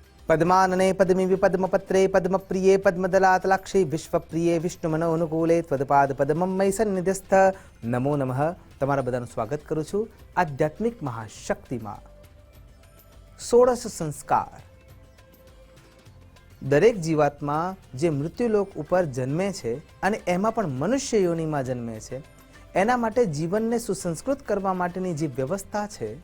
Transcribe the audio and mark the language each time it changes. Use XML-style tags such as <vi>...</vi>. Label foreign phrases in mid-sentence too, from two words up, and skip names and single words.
<sa>पद्मानने पद्मिवि पद्मपत्रे पद्मप्रिये पद्मदलातलाक्षी विश्वप्रिये विष्णुमनोनुकूले त्वदपाद पद्मं मयि सन्निध्यस्थ नमो नमः।</sa> <gu>તમારા બધાનું સ્વાગત કરું છું આધ્યાત્મિક મહાશક્તિમાં। 16 સંસ્કાર દરેક જીવાત્મા જે મૃત્યુલોક ઉપર જન્મે છે અને એમાં પણ મનુષ્ય યોનિમાં જન્મે છે એના માટે જીવનને સુસંસ્કૃત કરવા માટેની જે વ્યવસ્થા છે,</gu>